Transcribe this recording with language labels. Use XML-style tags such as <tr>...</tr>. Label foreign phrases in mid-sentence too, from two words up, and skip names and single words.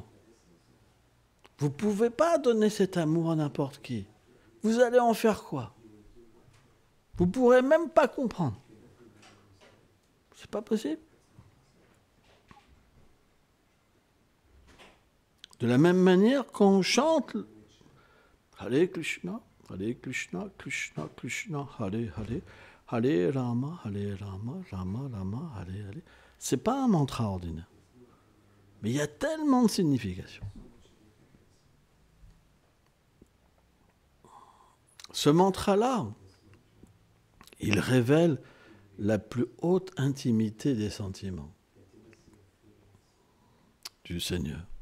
<fr>Vous ne pouvez pas donner cet amour à n'importe qui. Vous allez en faire quoi? Vous ne pourrez même pas comprendre. C'est pas possible. De la même manière, quand on chante</fr> <sa>Hare Krishna, Krishna, Krishna, Hare Hare, Hare Rama, Rama Rama, Hare Hare.</sa> <fr>C'est pas un mantra ordinaire. Mais il y a tellement de significations. Ce mantra-là, il révèle la plus haute intimité des sentiments du Seigneur.</fr>